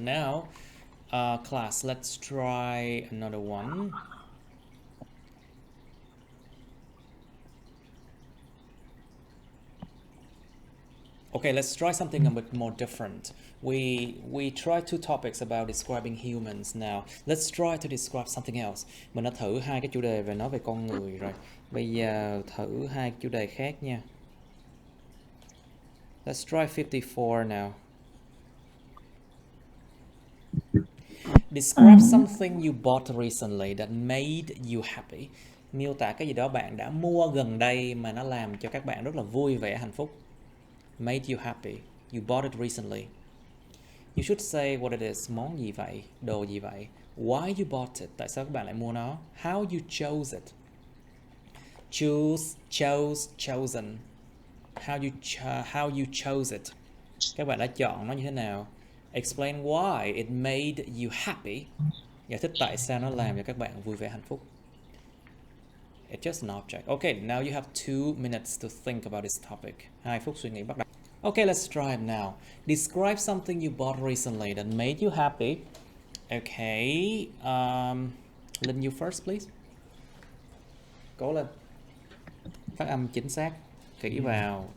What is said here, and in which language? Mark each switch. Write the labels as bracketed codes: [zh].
[en] Now, class, let's try another one. Okay, let's try something a bit more different. We try two topics about describing humans now. Let's try to describe something else. [vi] Mình đã thử hai cái chủ đề về nói về con người rồi. Bây giờ thử hai chủ đề khác nha. [en] Let's try 54 now. Describe something you bought recently that made you happy. [vi] Miêu tả cái gì đó bạn đã mua gần đây mà nó làm cho các bạn rất là vui vẻ, hạnh phúc. [en] Made you happy. You bought it recently. You should say what it is. [vi] Món gì vậy? Đồ gì vậy? [en] Why you bought it? [vi] Tại sao các bạn lại mua nó? [en] How you chose it? Choose, chose, chosen. How you chose it? [vi] Các bạn đã chọn nó như thế nào? [en] Explain why it made you happy. [vi] Giải thích tại sao nó làm cho các bạn vui vẻ, hạnh phúc. [en] It's just an object. Okay, now you have 2 minutes to think about this topic. [vi] 2 phút suy nghĩ bắt đầu. [en] Okay, let's try it now. Describe something you bought recently that made you happy. Okay, Linh, you first, please. [vi] Cố lên. Phát âm chính xác. Kỹ vào.